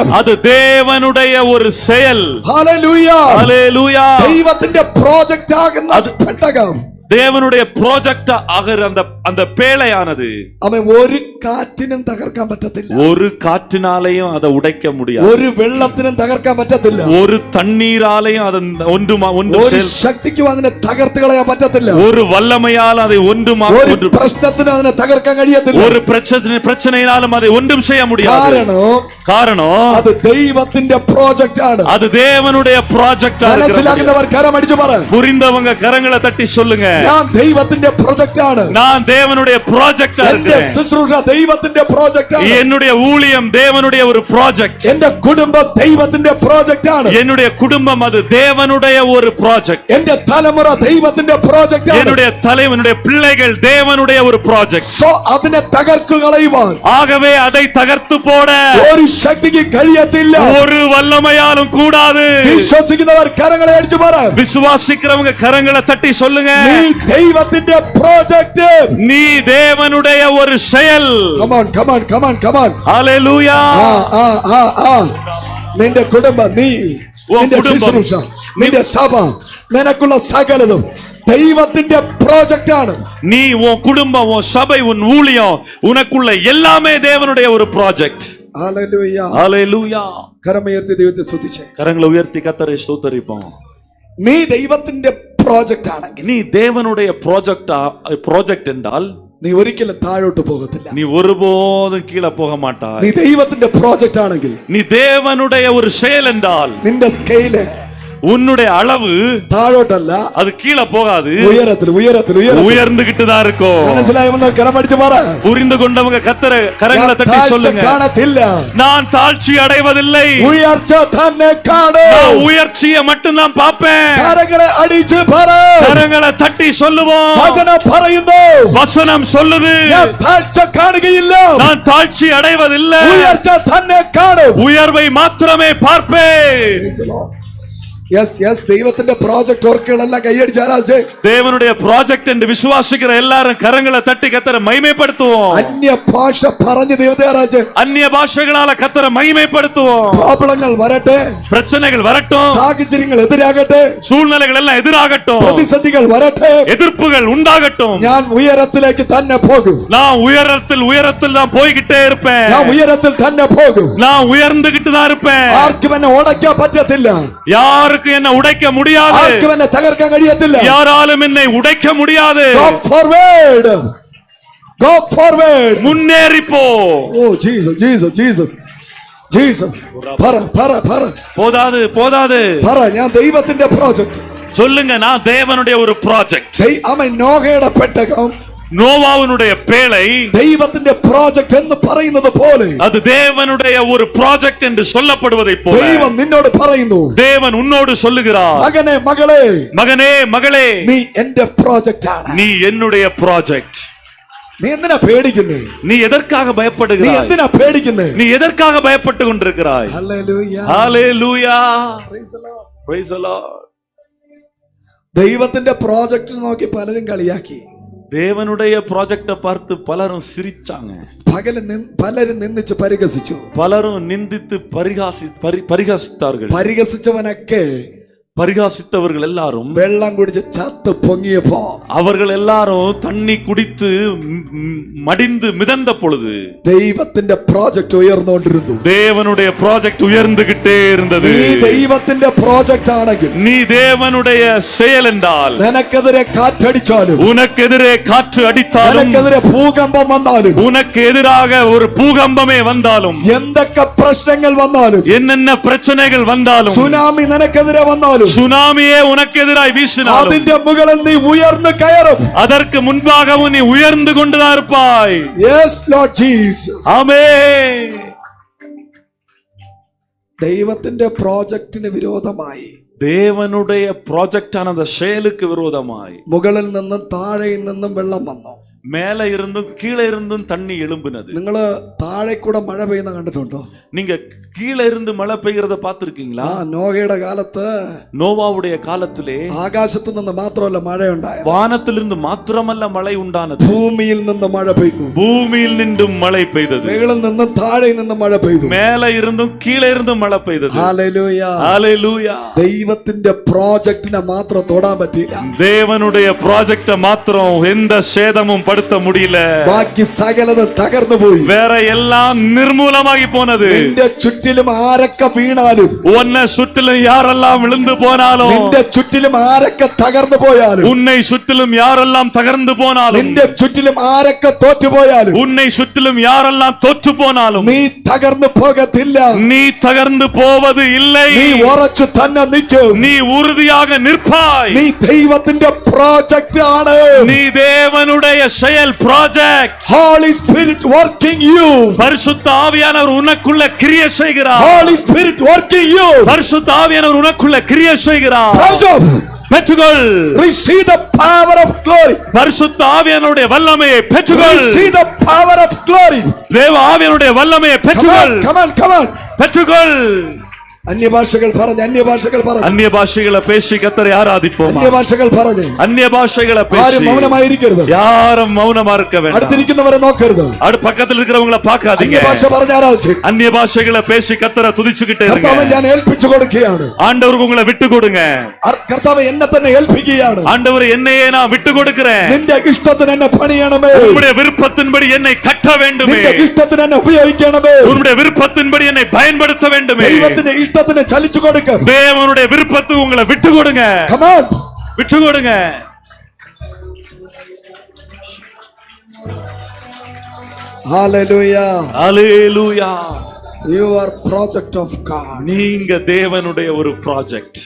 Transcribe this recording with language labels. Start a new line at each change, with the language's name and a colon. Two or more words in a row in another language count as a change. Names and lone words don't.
Tamil: அது தேவனுடைய ஒரு செயல்.
Malayalam: ഹല്ലേലൂയ.
Tamil: ஹalleluya.
Malayalam: ദൈവത്തിന്റെ പ്രോജക്റ്റ് ആകുന്ന പെട്ടകം,
Tamil: தேவனுடைய ப்ராஜெக்ட் ஆகிற அந்த பேழையானது
Malayalam: അവൻ ഒരു കാറ്റിനും തകർക്കാൻ പറ്റത്തില്ല.
Tamil: ஒரு காற்றினாலையும் அதை உடைக்க முடியாது.
Malayalam: ഒരു വെള്ളത്തിനും തകർക്കാൻ പറ്റത്തില്ല.
Tamil: ஒரு தண்ணீராலையும் அதை ஒன்று
Malayalam: ഒരു ശക്തിക്കും അതിനെ തകർത്ത് കളയാൻ പറ്റത്തില്ല.
Tamil: ஒரு வல்லமையால் அதை
Malayalam: ഒരു പ്രശ്നത്തിനും അതിനെ തകർക്കാൻ കഴിയത്തില്ല.
Tamil: ஒரு பிரச்சனையினாலும் அதை ஒன்றும் செய்ய முடியாது. காரணம்
Malayalam: അത് ദൈവത്തിന്റെ പ്രോജക്റ്റ് ആണ്.
Tamil: அது தேவனுடைய ப்ராஜெக்ட்.
Malayalam: മനസ്സിലാക്കുന്നവർ കരമടിച്ചു പറ.
Tamil: புரிந்தவங்க கரங்களை தட்டி சொல்லுங்க,
Malayalam: ഞാൻ ദൈവത്തിന്റെ പ്രോജക്റ്റ് ആണ്.
Tamil: நான் தேவனுடைய ப்ராஜெக்டா
Malayalam: എന്റെ
Tamil: இருக்கேன்.
Malayalam: ശുശ്രൂഷ ദൈവത്തിന്റെ പ്രോജക്റ്റ് ആണ്.
Tamil: என்னுடைய ஊழியம் தேவனுடைய ஒரு ப்ராஜெக்ட்.
Malayalam: എന്റെ കുടുംബം ദൈവത്തിന്റെ പ്രോജക്റ്റ് ആണ്.
Tamil: என்னுடைய குடும்பம் அது தேவனுடைய ஒரு ப்ராஜெக்ட்.
Malayalam: എന്റെ തലമുറ ദൈവത്തിന്റെ പ്രോജക്റ്റ് ആണ്.
Tamil: என்னுடைய தலைவனுடைய பிள்ளைகள் தேவனுடைய ஒரு ப்ராஜெக்ட்.
Malayalam: സോ അതിനെ തകർക്കു കളയുവാൻ
Tamil: ஆகவே அதை தகர்த்து போட
Malayalam: ഒരു ശക്തിക്ക് കഴിയത്തില്ല.
Tamil: ஒரு வல்லமையாலும் கூடாது.
Malayalam: വിശ്വസിക്കുന്നവർ കരങ്ങളെ അടിച്ചു പറ.
Tamil: விசுவாசிக்கிறவங்க கரங்களை தட்டி சொல்லுங்க,
Malayalam: നീ ദൈവത്തിന്റെ പ്രോജക്റ്റ്.
Tamil: நீ தேவனுடைய ஒரு செயல்.
English: Come on, come on, come on, come on.
Tamil: ஹalleluya.
Malayalam: നിന്റെ കുടുംബം, നീ, നിന്റെ ശുശ്രൂഷ, നിന്റെ സഭ, നിനക്കുള്ള സകലതും ദൈവത്തിന്റെ പ്രോജക്റ്റ് ആണ്.
Tamil: நீ, உன் குடும்பம், உன் சபை, உன் ஊழியம், உனக்குள்ள எல்லாமே தேவனுடைய ஒரு ப்ராஜெக்ட்.
Malayalam: ഹല്ലേലൂയ.
Tamil: ஹalleluya.
Malayalam: കരമുയർത്തി ദൈവത്തെ സ്തുതിച്ചേ.
Tamil: கரங்களை உயர்த்தி கர்த்தரை ஸ்தோத்திரிப்போம்.
Malayalam: നീ ദൈവത്തിന്റെ പ്രോജക്റ്റ് ആണെങ്കിൽ,
Tamil: நீ தேவனுடைய ப்ராஜெக்ட் என்றால்
Malayalam: നീ ഒരിക്കലും താഴോട്ട് പോകത്തില്ല.
Tamil: நீ ஒருபோதும் கீழே போக மாட்டாய்.
Malayalam: നീ ദൈവത്തിന്റെ പ്രോജക്റ്റ് ആണെങ്കിൽ,
Tamil: நீ தேவனுடைய ஒரு செயல் என்றால்
Malayalam: നിന്റെ സ്കെയില്
Tamil: உன்னுடைய அளவு
Malayalam: താഴോട്ടല്ല,
Tamil: அது கீழே போகாது,
Malayalam: ഉയരത്തിൽ ഉയരത്തിൽ
Tamil: உயர்ந்துகிட்டு தான் இருக்கும்.
Malayalam: മനസ്സിലായെന്ന് കരമടിച്ചു പറ.
Tamil: புரிந்து கொண்டவங்க கரங்களை தட்டி சொல்லுங்க,
Malayalam: കാണത്തില്ല,
Tamil: நான் தாழ்ச்சி அடைவதில்லை,
Malayalam: ഉയർച്ച തന്നെ കാണും.
Tamil: நான் உயர்ச்சியை மட்டும் தான் பார்ப்பேன்.
Malayalam: കരങ്ങളെ അടിച്ചു പറ.
Tamil: கரங்களை தட்டி சொல்லுவோம்.
Malayalam: വചനം പറയുന്നു,
Tamil: வசனம் சொல்லுது,
Malayalam: ഞാൻ താഴ്ച കാണുകയില്ല,
Tamil: நான் தாழ்ச்சி அடைவதில்லை,
Malayalam: ഉയർച്ച തന്നെ കാണും.
Tamil: உயர்வை மாத்திரமே பார்ப்பேன்.
English: yes yes
Malayalam: ദൈവത്തിന്റെ പ്രോജക്ട് ഓർക്കുകളെല്ലാം കൈയടിച്ച് ആരാധിച്ച്
Tamil: தேவனுடைய ப்ராஜெக்ட் என்று விசுவாசிக்கிற எல்லாரும் கரங்களை தட்டி கர்த்தரை மகிமைப்படுத்துவோம்.
Malayalam: അന്യ ഭാഷ പറഞ്ഞ് ദൈവത്തെ ആരാധിച്ച്
Tamil: அந்நிய பாஷைகளால கர்த்தரை மகிமைப்படுத்துவோம்.
Malayalam: പ്രോബ്ലങ്ങൾ വരട്ടെ,
Tamil: பிரச்சனைகள் வரட்டும்,
Malayalam: സാഹചര്യങ്ങൾ എതിരാകട്ടെ,
Tamil: சூழ்நிலைகள் எல்லாம் எதிராகட்டும்,
Malayalam: പ്രതിസന്ധികൾ വരട്ടെ,
Tamil: எதிர்ப்புகள் உண்டாகட்டும்,
Malayalam: ഞാൻ ഉയരത്തിലേക്ക് തന്നെ പോകും.
Tamil: நான் உயரத்தில் தான் போய்கிட்டே இருப்பேன்.
Malayalam: ഞാൻ ഉയരത്തിൽ തന്നെ പോകും.
Tamil: நான் உயர்ந்துகிட்டு தான் இருப்பேன்.
Malayalam: ആർക്കും എന്നെ ഉടയ്ക്കാൻ പറ്റത്തില്ല,
Tamil: யாருக்கு என்ன உடைக்க முடியாது,
Malayalam: ആർക്കും എന്നെ തകർക്കാൻ കഴിയത്തില്ല.
Tamil: யாராலும் என்னை உடைக்க முடியாது.
English: Go forward, go forward,
Tamil: முன்னேறி போ.
English: Oh Jesus, Jesus, Jesus, Jesus.
Malayalam: പറ പറ പറ
Tamil: போதாது.
Malayalam: പറ, ഞാൻ ദൈവത്തിന്റെ പ്രോജക്റ്റ്.
Tamil: சொல்லுங்க, நான் தேவனுடைய ஒரு ப்ராஜெக்ட்.
Malayalam: അവൻ നോഹയുടെ പെട്ടകം നോവാവിനുடைய പേളை ദൈവത്തിന്റെ പ്രോജക്റ്റ് എന്ന് പറയുന്നത് പോലെ
Tamil: அது தேவனுடைய ஒரு ப்ராஜெக்ட் என்று சொல்லப்படுவதைப் போல
Malayalam: ദൈവം നിന്നോട് പറയുന്നു,
Tamil: தேவன் உன்னோடு சொல்லுகிறார்,
Malayalam: മകനെ മകളെ,
Tamil: மகனே மகளே,
Malayalam: നീ എന്റെ പ്രോജക്റ്റ് ആണ്.
Tamil: நீ என்னுடைய ப்ராஜெக்ட்.
Malayalam: നീ എന്തിനാ പേടിക്കുന്നേ?
Tamil: நீ எதற்காக
Malayalam: നീ
Tamil: பயப்படுகிறாய்?
Malayalam: എന്തിനാ പേടിക്കുന്നേ?
Tamil: நீ எதற்காக பயப்பட்டு கொண்டிருக்கிறாய்?
Malayalam: ഹല്ലേലൂയ.
Tamil: ஹalleluya,
English: Praise the Lord. praise the Lord.
Malayalam: ദൈവത്തിന്റെ പ്രോജക്റ്റ് നോക്കി പലരും കളിയാക്കി,
Tamil: தேவனுடைய ப்ராஜெக்ட பார்த்து பலரும் சிரிச்சாங்க,
Malayalam: പലരും നിന്ദിച്ച് പരിഹസിച്ചു.
Tamil: பலரும் நிந்தித்து பரிகாசித்தார்கள்.
Malayalam: പരിഹസിച്ചവനൊക്കെ
Tamil: பரிகாசித்தவர்கள் எல்லாரும்
Malayalam: വെള്ളം കുടിച്ച് ചത്ത് പൊങ്ങിയപ്പോ
Tamil: அவர்கள் எல்லாரும் தண்ணி குடித்து மடிந்து மிதந்த பொழுது
Malayalam: ദൈവത്തിന്റെ പ്രോജക്റ്റ് ഉയർന്നുകൊണ്ടിരുന്നു.
Tamil: தேவனுடைய ப்ராஜெக்ட் உயர்ந்துகிட்டே இருந்தது.
Malayalam: നീ ദൈവത്തിന്റെ പ്രോജക്റ്റ് ആണെങ്കിൽ,
Tamil: நீ தேவனுடைய செயல் என்றால்,
Malayalam: നിനക്കെതിരെ കാറ്റടിച്ചാലും,
Tamil: உனக்கெதிரே காற்று அடித்தாலும்,
Malayalam: നിനക്കെതിരെ ഭൂകമ്പം വന്നാലും,
Tamil: உனக்கு எதிராக ஒரு பூகம்பமே வந்தாலும்,
Malayalam: എന്തൊക്കെ പ്രശ്നങ്ങൾ വന്നാലും,
Tamil: என்னென்ன பிரச்சனைகள் வந்தாலும்,
Malayalam: സുനാമി നിനക്കെതിരെ വന്നാലും,
Tamil: சுனாமியே உனக்கு எதிராய் வீசினாலும்,
Malayalam: അതിന്റെ മുകളിൽ നീ ഉയർന്നു കയറും.
Tamil: அதற்கு முன்பாகவும் நீ உயர்ந்து கொண்டுதான் இருப்பாய்.
English: Yes, Lord Jesus.
Tamil: ஆமென்.
Malayalam: ദൈവത്തിന്റെ പ്രോജക്റ്റിന് വിരോധമായി,
Tamil: தேவனுடைய ப்ராஜெக்டான அந்த செயலுக்கு விரோதமாய்
Malayalam: മുകളിൽ നിന്നും താഴെയിൽ നിന്നും വെള്ളം വന്നു.
Tamil: மேல இருந்தும் கீழே இருந்தும் தண்ணி எழும்பினது.
Malayalam: നിങ്ങള് താഴെ കൂടെ മഴ പെയ്യുന്ന കണ്ടിട്ടുണ്ടോ?
Tamil: நீங்க கீழே இருந்து மழை பெய்கிறத பார்த்திருக்கீங்களா?
Malayalam: നോഹയുടെ കാലത്ത്,
Tamil: நோவாவுடைய காலத்திலே
Malayalam: ആകാശത്ത് നിന്ന് മാത്രമല്ല മഴയുണ്ടായത്,
Tamil: வானத்திலிருந்து மாத்திரமல்ல மழை உண்டானது,
Malayalam: ഭൂമിയിൽ നിന്ന് മഴ പെയ്തു.
Tamil: பூமியில் நின்றும் மழை பெய்தது.
Malayalam: മുകളിൽ നിന്നും താഴെ നിന്നും മഴ പെയ്തു.
Tamil: மேல இருந்தும் கீழே இருந்தும் மழை பெய்தது.
Malayalam: ഹല്ലേലൂയ.
Tamil: ஹalleluya.
Malayalam: ദൈവത്തിന്റെ പ്രോജക്റ്റിനെ മാത്രം തൊടാൻ പറ്റിയില്ല.
Tamil: தேவனுடைய ப்ராஜெக்ட மாத்திரம் எந்த சேதமும் படுத்த முடியல.
Malayalam: ബാക്കി സകലതും തകർന്നു പോയി.
Tamil: வேற எல்லாம் நிர்மூலமாகி போனது.
Malayalam: നിന്റെ ചുറ്റിലും ആരൊക്കെ വീണാലും,
Tamil: உன்னை சுற்றிலும் யாரெல்லாம் விழுந்து போனாலும்,
Malayalam: നിന്റെ ചുറ്റിലും ആരൊക്കെ തകർന്നു പോയാലും,
Tamil: உன்னை சுற்றிலும் யாரெல்லாம் தகர்ந்து போனாலும்,
Malayalam: നിന്റെ ചുറ്റിലും ആരൊക്കെ തോറ്റുപോയാലും,
Tamil: உன்னை சுற்றிலும் யாரெல்லாம் தோற்று போனாலும்,
Malayalam: നീ തകർന്നു പോകത്തില്ല.
Tamil: நீ தகர்ந்து போவது இல்லை.
Malayalam: നീ ഉറച്ചു തന്നെ നിൽക്കും.
Tamil: நீ உறுதியாக நிற்பாய்.
Malayalam: നീ ദൈവത്തിന്റെ പ്രോജക്റ്റ് ആണ്.
Tamil: நீ தேவனுடைய செயல் ப்ராஜெக்ட்.
English: Holy Spirit working you.
Tamil: பரிசுத்த ஆவியானவர் உனக்குள்ள கிரியை செய்கிறார்.
English: Holy Spirit working you.
Tamil: பரிசுத்த ஆவியானவர் உனக்குள்ள கிரியை செய்கிறார்.
English: Pressure.
Tamil: பெற்றுக்கொள்.
English: Receive the power of glory.
Tamil: பரிசுத்த ஆவியானவருடைய வல்லமையை பெற்றுக்கொள்.
English: Receive the power of glory.
Tamil: தேவ ஆவியானவருடைய வல்லமையை பெற்றுக்கொள்.
English: Come on.
Tamil: பெற்றுக்கொள்.
Malayalam: അന്യഭാഷകൾ പറഞ്ഞ്, അന്യഭാഷകൾ പറഞ്ഞ്,
Tamil: அந்நிய பாஷைகளை பேசி கர்த்தரை ஆராதிப்போம்.
Malayalam: അന്യഭാഷകൾ പറഞ്ഞ്,
Tamil: அந்நிய பாஷைகளை
Malayalam: ആരും
Tamil: பேசி
Malayalam: മൗനമായിരിക്കരുത്.
Tamil: யாரும் மௌனமா இருக்க வேண்டாம்.
Malayalam: അടുത്തിരിക്കുന്നവരെ നോക്കരുത്.
Tamil: பக்கத்துல இருக்கிறவங்களை பார்க்காதீங்க.
Malayalam: അന്യഭാഷ പറഞ്ഞ് ആരാധിച്ച്,
Tamil: அந்நிய பாஷைகளை பேசி கர்த்தரை துதிச்சுக்கிட்டே
Malayalam: കർത്താവ്
Tamil: இருங்க.
Malayalam: ഞാൻ ഏൽപ്പിച്ചു കൊടുക്കുകയാണ്.
Tamil: ஆண்டவருக்கு உங்களை விட்டு கொடுங்க.
Malayalam: കർത്താവ് എന്നെ തന്നെ ഏൽപ്പിക്കുകയാണ്.
Tamil: ஆண்டவர் என்னையே நான் விட்டு கொடுக்கிறேன்.
Malayalam: നിന്റെ ഇഷ്ടത്തിന് എന്നെ പണിയണമേ.
Tamil: உம்முடைய விருப்பத்தின்படி என்னை கட்ட வேண்டுமே.
Malayalam: നിന്റെ ഇഷ്ടത്തിന് എന്നെ ഉപയോഗിക്കണമേ.
Tamil: உம்முடைய விருப்பத்தின்படி என்னை பயன்படுத்த வேண்டுமே.
Malayalam: ദൈവത്തിന്റെ ഇഷ്ടത്തിന് ചലിച്ചു കൊടുക്ക.
Tamil: தேவனுடைய விருப்பத்துக்கு உங்களை விட்டு கொடுங்க.
English: Come on.
Tamil: விட்டு கொடுங்க.
English: Hallelujah. Hallelujah. You are project of God.
Tamil: நீங்க தேவனுடைய ஒரு ப்ராஜெக்ட்.